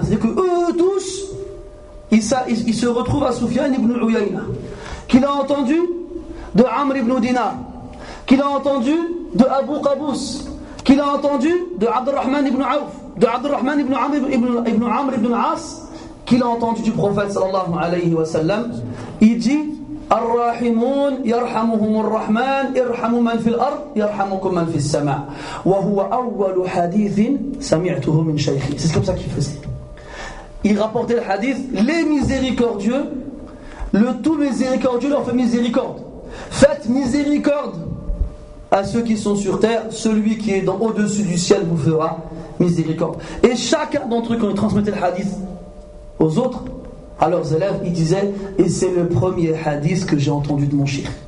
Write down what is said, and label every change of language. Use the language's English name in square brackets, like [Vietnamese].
[French] C'est-à-dire que eux tous, ils se retrouvent à Sufyan ibn Uyayna, qu'il a entendu de Amr ibn Dinar, qu'il a entendu de Abu Qabous, qu'il a entendu de Abdurrahman ibn Auf, de Abdurrahman ibn Amr ibn As, qu'il a entendu du prophète sallallahu alayhi wa sallam. Il dit [Arabic] الراحمون يرحمهم الرحمن ارحموا من في الأرض يرحمكم من في السماء وهو أول حديث سمعته من شيخي. [French] C'est comme ça qu'il faisait. Il rapportait le hadith, les miséricordieux, le tout miséricordieux leur fait miséricorde. Faites miséricorde à ceux qui sont sur terre, celui qui est au-dessus du ciel vous fera miséricorde. Et chacun d'entre eux, quand il transmettait le hadith aux autres, à leurs élèves, il disait, et c'est le premier hadith que j'ai entendu de mon cheikh.